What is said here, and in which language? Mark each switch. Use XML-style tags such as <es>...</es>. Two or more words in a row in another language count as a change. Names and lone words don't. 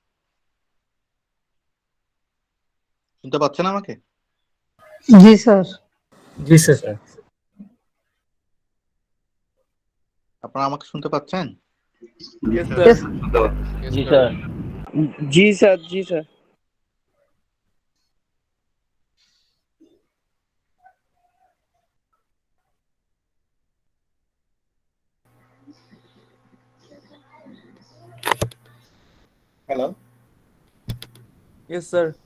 <bn>শুনতে পাচ্ছেন আমাকে?</bn> <hi>जी सर। जी सर।</hi> <bn>আপনারা আমাকে শুনতে পাচ্ছেন? ইয়েস Yes। স্যার।</bn> <hi>जी सर। जी सर, जी सर।</hi> <bn>হ্যালো,</bn> <en>Yes sir.</en>